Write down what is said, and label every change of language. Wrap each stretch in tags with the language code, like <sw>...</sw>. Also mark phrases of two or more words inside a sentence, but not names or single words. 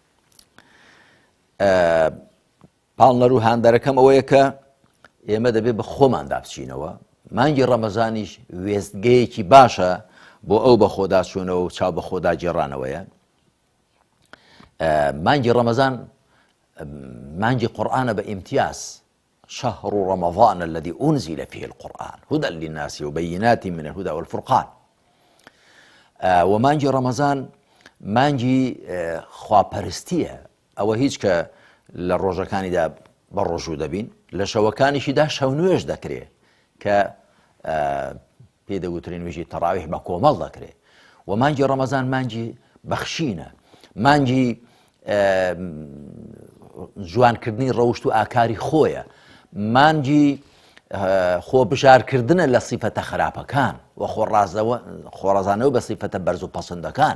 <ckb>پاڵنەر و هاندەرەکەم ئەوەیە کە ئێمە دەبێت بە خۆماندا بچینەوە. مانگی ڕەمەزانیش وێستگەیەکی باشە بۆ ئەو بە خۆداچوونەوە و چاو بە خۆدا جێڕانەوەیە. مانگی ڕەمەزان مانگی قورئانە بە ئیمتیاز.</ckb> <ar>شهر رمضان الذي أنزل فيه القرآن هدى للناس وبينات من الهدى والفرقان.</ar> <ckb>ومانجي رمضان مانجي خواپەرستیە. ئەوە هیچ کە لە ڕۆژەکانیدا بەڕۆژوو دەبین، لە شەوەکانیشیدا شەو نوێژ دەکرێت کە پێی دەگوترێن نوێژی تەڕاویح بە کۆمەڵ دەکرێت. و مانجی ڕەمەزان مانجی بەخشینە، مانجی جوانکردنی ڕەوشت و ئاکاری خۆیە، مانجی خۆبژارکردنە لە سیفەتە خراپەکان و خۆڕازانەوە بە سیفەتە بەرز و پەسەندەکان.</ckb>